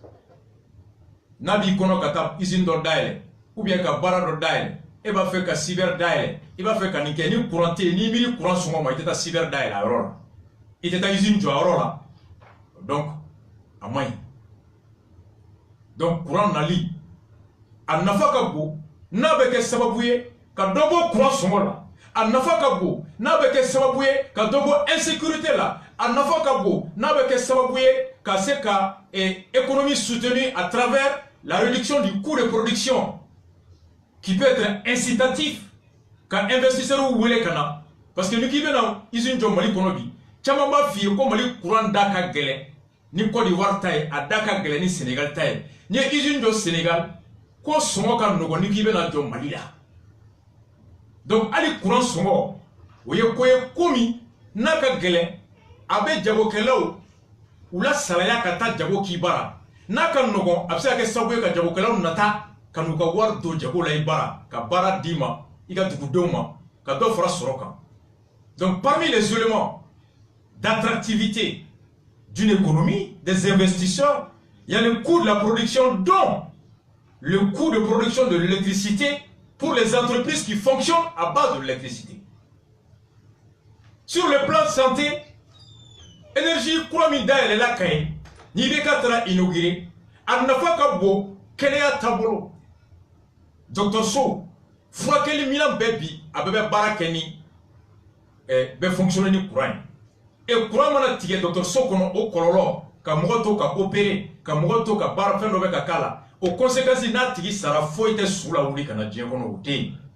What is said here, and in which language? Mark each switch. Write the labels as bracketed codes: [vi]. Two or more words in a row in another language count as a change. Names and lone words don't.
[bm] N'a b'i kɔnɔ ka taa usine dɔ dayɛlɛ [fr] ou bien [bm] ka baara dɔ dayɛlɛ, e b'a fɛ ka cyber dayɛlɛ, i b'a fɛ ka nin kɛ ni courant tɛ yen, n'i miiri courant sɔngɔ ma i tɛ taa cyber dayɛlɛ a yɔrɔ la, i tɛ taa usine jɔ a yɔrɔ la, donc a man ɲi. Donc courant nali a nafa ka bon n'a bɛ kɛ sababu ye ka dɔ bɔ courant sɔngɔ la, a nafa ka bon n'a bɛ kɛ sababu ye ka dɔ bɔ insécurité la, a nafa ka bon n'a bɛ kɛ sababu ye ka se ka [fr] économie soutenue à travers la réduction du coût de production qui peut être incitatif [bm] ka investisseurs wele ka na, parce que ni k'i bɛna usine jɔ Mali kɔnɔ bi caman b'a f'i ye ko Mali courant da ka gɛlɛn ni Côte d'Ivoire ta ye, a da ka gɛlɛn ni Sénégal ta ye. Ni ye usine jɔ Sénégal ko sɔngɔ ka nɔgɔn ni k'i bɛna jɔ Mali la. Donc hali courant sɔngɔ o ye ko ye ko min n'a ka gɛlɛn a bɛ jagokɛlaw u la salaya ka taa jago k'i bara, n'a ka nɔgɔn a bɛ se ka kɛ sababu ye ka jagokɛlaw nata ka n'u ka wari don jago la i bara, ka baara d'i ma i ka dugudenw ma, ka dɔ fara sɔrɔ kan. [fr] Donc parmi les éléments d'attractivité d'une économie, des investisseurs, il y a le coût de la production, dont le coût de production de l'électricité pour les entreprises qui fonctionnent à base de l'électricité. Sur le plan de santé, énergie Kouramida elle est là quand ni bekatra inauguré, [bm] a nafa ka bo kɛnɛya taabolo. Docteur So, furakɛli minɛn bɛɛ bi a bɛɛ bɛ baara kɛ ni bɛ fonctionner ni courant ye. Et courant mana tigɛ Docteur So kɔnɔ o kɔlɔlɔ ka mɔgɔ to ka opérer, ka mɔgɔ to ka baara fɛn dɔ bɛ ka k'a la, o conséquence n'a tigi sara foyi tɛ su la wuli ka na diɲɛ kɔnɔ o tɛ yen.